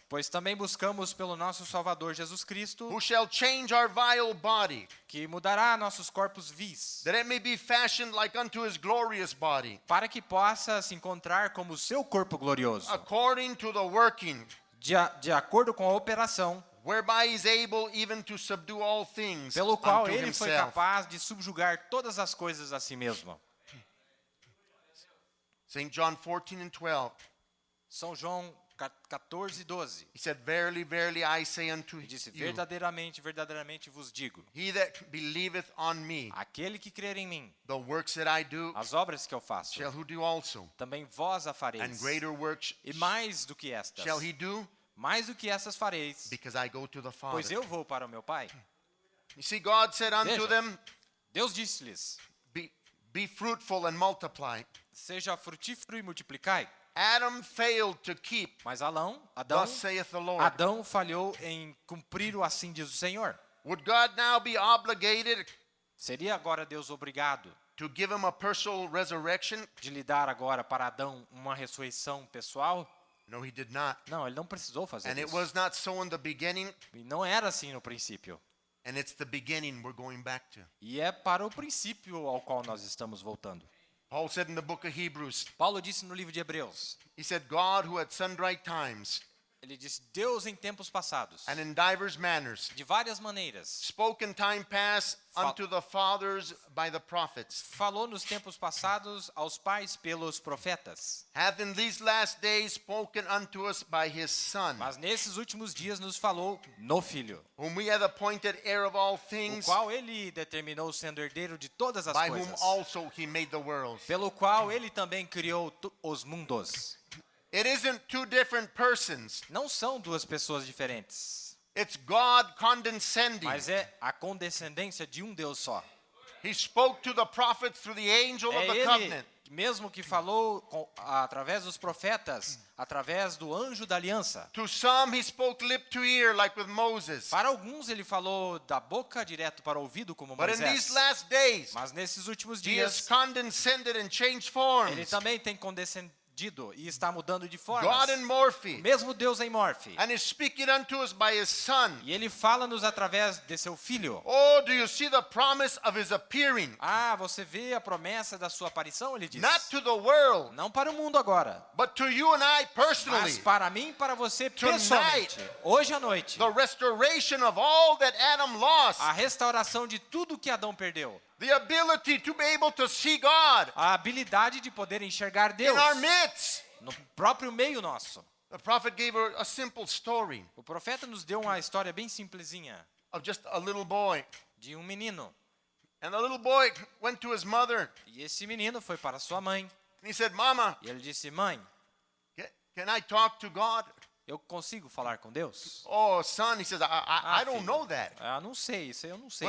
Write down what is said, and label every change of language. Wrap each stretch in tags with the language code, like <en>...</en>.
<pt>pois também buscamos pelo nosso Salvador Jesus Cristo,</pt> <en>who shall change our vile body,</en> <pt>que mudará nossos corpos vis,</pt> <en>that it may be fashioned like unto his glorious body,</en> <pt>para que possa se encontrar como o seu corpo glorioso,</pt> <en>according to the working</en> <pt>de acordo com a operação</pt> <en>whereby he is able even to subdue all things</en> <pt>pelo qual</pt> <en>unto</en> <pt>ele foi</pt> <en>himself.</en> <pt>capaz de subjugar todas as coisas a si mesmo.</pt> <en>St. John 14 and 12.</en> <pt>São João 14:12.</pt> <en>He said, Verily, verily, I say unto</en> <pt>Ele disse:</pt> <en>you,</en> <pt>verdadeiramente, verdadeiramente vos digo,</pt> <en>he that believeth on me,</en> <pt>aquele que crer em mim,</pt> <en>the works that I do,</en> <pt>as obras que eu faço,</pt> <en>shall he do also.</en> <pt>também vós a</pt> <en>And</en> <pt>fareis.</pt> <en>greater works</en> <pt>E mais do que estas,</pt> <en>shall he do,</en> <pt>mais do que essas fareis,</pt> <en>because I go to the Father.</en> <pt>pois eu vou para o meu Pai.</pt> <en>You see, God said unto</en> <pt>Veja.</pt> <en>them,</en> <pt>Deus disse-lhes:</pt> <en>be fruitful and multiply.</en> <pt>seja frutífero e multiplicai.</pt> <en>Adam failed to keep,</en> <pt>Mas Adão</pt> <en>thus saith the Lord.</en> <pt>Adão falhou em cumprir o assim diz o Senhor.</pt> <en>Would God now be obligated</en> <pt>Seria agora Deus obrigado</pt> <en>to give him a personal resurrection?</en> <pt>de lhe dar agora para Adão uma ressurreição pessoal?</pt> <en>No, he did not.</en> <pt>Não, ele não precisou fazer</pt> <en>And it</en> <pt>isso.</pt> <en>was not so in the beginning,</en> <pt>E não era assim no princípio.</pt> <en>and it's the beginning we're going back to.</en> <pt>E é para o princípio ao qual nós estamos voltando.</pt> <en>Paul said in the book of Hebrews,</en> <pt>Paulo disse no livro de Hebreus,</pt> <en>he said, God who at sundry times</en> <pt>ele disse: Deus em tempos passados,</pt> <en>and in divers manners</en> <pt>de várias maneiras,</pt> <en>spoke in time past unto the fathers by the prophets,</en> <pt>falou nos tempos passados aos pais pelos profetas.</pt> <en>hath in these last days spoken unto us by his Son,</en> <pt>Mas nesses últimos dias nos falou no Filho,</pt> <en>whom we have appointed heir of all</en> <pt>o</pt> <en>things,</en> <pt>qual ele determinou sendo herdeiro de todas as</pt> <en>by whom</en> <pt>coisas,</pt> <en>also he made the worlds.</en> <pt>pelo qual ele também criou os mundos.</pt> <en>It isn't two different persons.</en> <pt>Não são duas pessoas diferentes,</pt> <en>It's God condescending.</en> <pt>mas é a condescendência de um Deus só.</pt> <en>He spoke to the prophets through the angel of</en> <pt>É</pt> <en>the</en> <pt>ele</pt> <en>covenant.</en> <pt>mesmo que falou através dos profetas, através do anjo da aliança.</pt> <en>To some he spoke lip to ear like with Moses.</en> <pt>Para alguns ele falou da boca direto para o ouvido como</pt> <en>But in</en> <pt>Moisés.</pt> <en>these last days,</en> <pt>Mas nesses últimos</pt> <en>he has</en> <pt>dias</pt> <en>condescended and changed</en> <pt>ele</pt> <en>forms.</en> <pt>também tem condescendido e está mudando de</pt> <en>God</en> <pt>formas.</pt> <en>in Morphe.</en> <pt>Mesmo Deus em Morfe.</pt> <en>And is speaking unto us by his Son.</en> <pt>E ele fala-nos através de seu Filho.</pt> <en>Oh, do you see the promise of his appearing?</en> <pt>Ah, você vê a promessa da sua aparição? Ele diz.</pt> <en>Not to the world,</en> <pt>Não para o mundo agora,</pt> <en>but to you and I</en> <pt>mas</pt> <en>personally.</en> <pt>para mim e para você</pt> <en>Tonight.</en> <pt>pessoalmente. Hoje à noite.</pt> <en>The restoration of all that Adam lost.</en> <pt>A restauração de tudo que Adão perdeu.</pt> <en>The ability to be able to see God</en> <pt>A habilidade de poder enxergar</pt> <en>in</en> <pt>Deus</pt> <en>our midst.</en> <pt>no próprio meio nosso.</pt> <en>The prophet gave a simple story</en> <pt>O profeta nos deu uma história bem simplesinha</pt> <en>of just a little boy.</en> <pt>de um menino.</pt> <en>And the little boy went to his mother</en> <pt>E esse menino foi para sua mãe.</pt> <en>and he said, Mama,</en> <pt>E ele disse: Mãe,</pt> <en>can I talk to God?</en> <pt>eu consigo falar com Deus?</pt> <en>Oh, son, he says, I don't</en> <pt>filho,</pt> <en>know that.</en> <pt>Ah, não sei, isso eu não sei.</pt>